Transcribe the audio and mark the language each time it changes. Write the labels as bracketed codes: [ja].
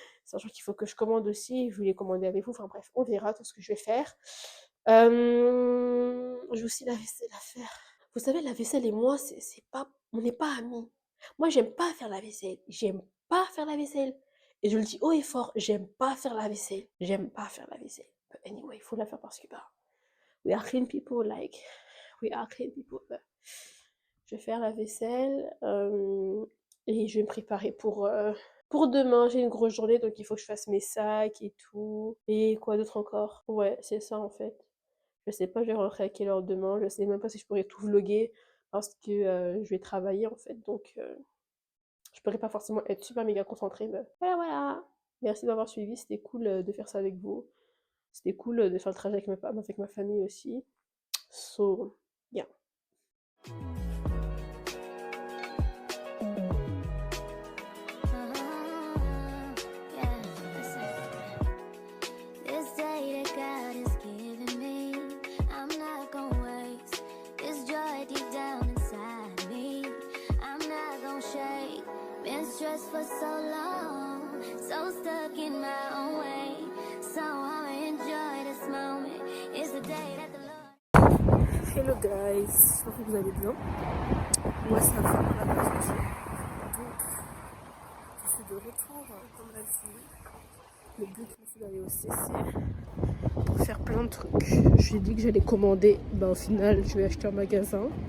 [fr] Sachant qu'il faut que je commande aussi, je voulais commander avec vous, enfin bref, on verra tout ce que je vais faire. J'ai aussi la vaisselle à faire. Vous savez, la vaisselle et moi, c'est pas, on n'est pas amis. Moi, j'aime pas faire la vaisselle. J'aime pas faire la vaisselle. Et je le dis haut et fort, j'aime pas faire la vaisselle. J'aime pas faire la vaisselle. [en] But anyway, [fr] il faut la faire parce que bah, [en] we are clean people, like, we are clean people. [fr] Je vais faire la vaisselle et je vais me préparer pour demain. J'ai une grosse journée, donc il faut que je fasse mes sacs et tout. Et quoi d'autre encore? Ouais, c'est ça en fait. Je sais pas, je vais rentrer à quelle heure demain. Je sais même pas si je pourrais tout vlogger parce que je vais travailler en fait. Donc je pourrais pas forcément être super méga concentrée. Mais voilà, voilà. Merci d'avoir suivi. C'était cool de faire ça avec vous. C'était cool de faire le trajet avec ma famille aussi. [en] So, yeah. Yeah, listen. This day that God has given me, I'm not gonna waste this joy deep down inside me. I'm not gonna shake. Been stressed for so long, so stuck in my own way. So I'ma enjoy this moment. It's the day that the Lord. Hello guys, [fr] j'espère que vous allez bien. Moi ça va, la Donc, je suis de retour comme la vie. Le but c'est d'aller au CC pour faire plein de trucs. J'ai dit que j'allais commander, bah au final je vais acheter un magasin.